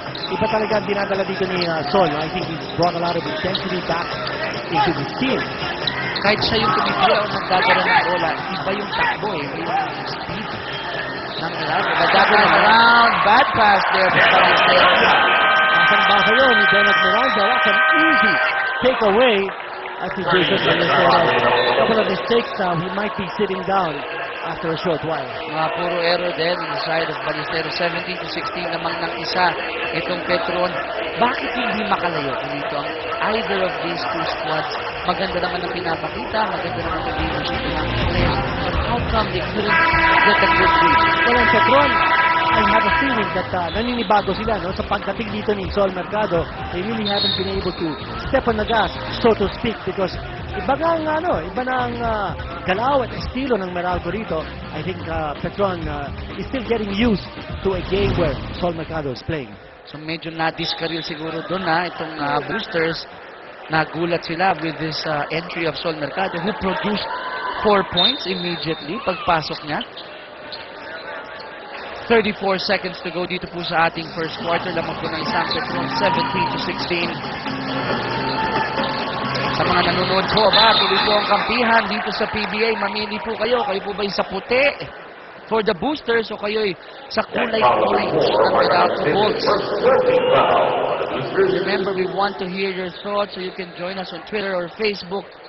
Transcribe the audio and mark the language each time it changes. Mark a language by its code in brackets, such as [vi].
[tl] Iba talaga ang dinadala dito ni Sol. [en] I think he's brought a lot of intensity back into this team. [tl] Kahit siya yung tumipila o nagdadala ng bola, iba yung takbo eh. Iba yung speed ng Meralco. [en] But that time around, bad pass there for Ballesteros. [tl] Basang-basa yun ni Denok Miranda. [en] That's an easy takeaway [tl] at si Jason Ballesteros. [en] A couple of mistakes now. He might be sitting down after a short while. [tl] Mga puro error din [en] on the side of Ballesteros. [tl] 17-16 namang ng isa itong Petron. Bakit hindi makalayo dito ang [en] either of these two squads? [tl] Maganda naman ang pinapakita, maganda naman ang leadership ng mga players. [en] But how come they couldn't get a good lead? Well, ang Petron, I have a feeling that [tl] naninibago sila, no? Sa pagdating dito ni Sol Mercado, [en] they really haven't been able to step on the gas, so to speak, because [tl] iba na ang galaw at estilo ng Meralco rito. [en] I think Petron is still getting used to a game where Sol Mercado is playing. [tl] So medyo na-discarreel siguro doon itong Boosters. [en] Nagulat sila with this entry of Sol Mercado who produced 4 points immediately [tl] pagpasok niya. 34 seconds to go dito po sa ating first quarter. Lamang po ng isang Petron, 17-16. Sa mga nanonood po, tuloy po ang kampihan dito sa PBA. Mamili po kayo. Kayo po ba sa puti [en] for the Boosters [tl] o kayo'y sa kulay orange ng Meralco Bolts? [en] Remember, we want to hear your thoughts, so you can join us on Twitter or Facebook.